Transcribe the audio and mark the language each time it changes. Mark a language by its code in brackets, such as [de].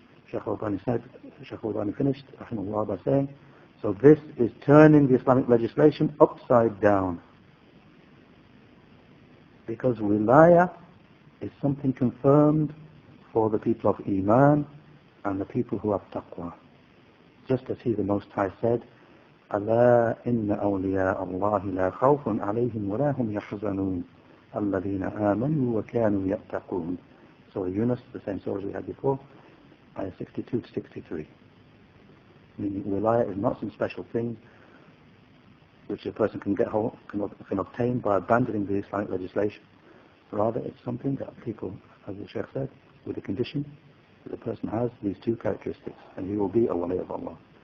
[en] Shaykh al Albaani said, Shaykh al Albaani finished, rahimahullah, by saying, so this is turning the Islamic legislation upside down. Because wilayah is something confirmed for the people of Iman and the people who have taqwa. Just as he, the Most High, said, [ar] أَلَا إِنَّ أَوْلِيَاءَ اللَّهِ لَا خَوْفٌ عَلَيْهِمْ وَلَا هُمْ يَحْزَنُونَ الَّذِينَ آمَنُوا وَكَانُوا يَتَّقُونَ. [en] Surah Yunus, the same surah we had before, ayah 62 to 63. Meaning, wilayah is not some special thing which a person can can obtain by abandoning the Islamic legislation. Rather, it's something that people, as the Shaykh said, with the condition that the person has these two characteristics, and he will be a wali of Allah.